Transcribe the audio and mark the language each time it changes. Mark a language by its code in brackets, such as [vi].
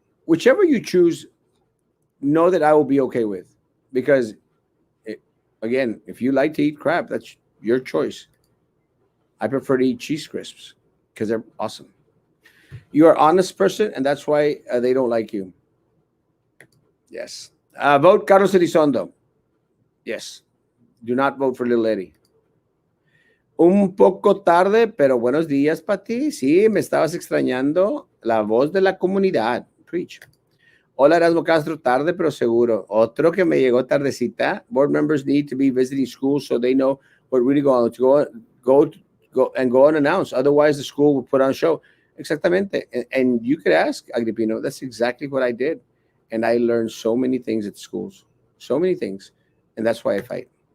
[en] Whichever you choose, know that I will be okay with, because, again, if you like to eat crap, that's your choice. I prefer to eat cheese crisps because they're awesome. You are an honest person, and that's why they don't like you. Yes. Vote Carlos Elizondo. Yes. Do not vote for Little Eddie. [es] Un poco tarde, pero buenos días para ti. Sí, me estabas extrañando. La voz de la comunidad. Preach. Hola, Erasmo Castro. Tarde, pero seguro. Otro que me llegó tardecita. [en] Board members need to be visiting schools so they know what really going on. Go and announce. Otherwise, the school will put on a show. [es] Exactamente. [en] And you could ask, Agripino, that's exactly what I did. And I learned so many things at schools. So many things. And that's why I fight.